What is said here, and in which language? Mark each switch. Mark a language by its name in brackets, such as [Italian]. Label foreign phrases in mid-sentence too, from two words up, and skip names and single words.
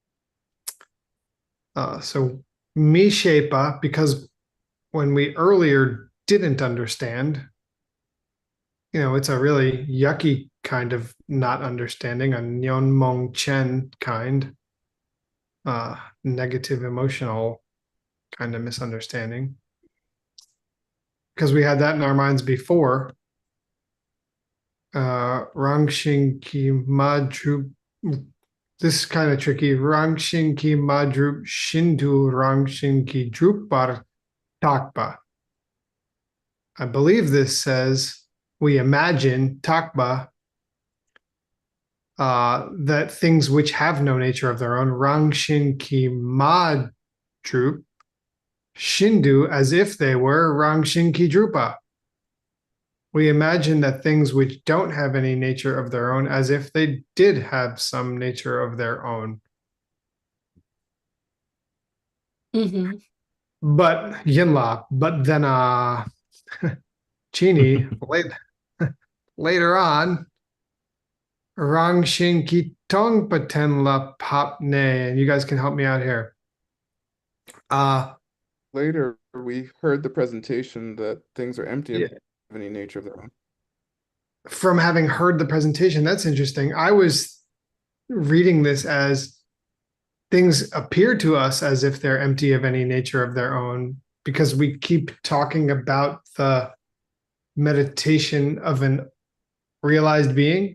[English] So [Tibetan] mi shepa, [English] because when we earlier didn't understand, it's a really yucky kind of not understanding, a [Tibetan] nyon mong chen [English] kind, negative emotional kind of misunderstanding. Because we had that in our minds before. [Tibetan] Rangxing ki madru. [English] This is kind of tricky. [Tibetan] Rangxing ki madru shindu rangxing ki drupar takpa. [English] I believe this says we imagine takba, that things which have no nature of their own, [Tibetan] rangxin ki madrup, shindu, [English] as if they were [Tibetan] rangxin ki drupa. [English] We imagine that things which don't have any nature of their own, as if they did have some nature of their own. Mm-hmm. But Yinla, but then Chini later on, [Tibetan] Rangxin ki tong paten la pop ne, [English] and you guys can help me out here. Later, we heard the presentation that things are empty Yeah. of any nature of their own. From having heard the presentation, that's interesting. I was reading this as things appear to us as if they're empty of any nature of their own, because we keep talking about the meditation of an realized being.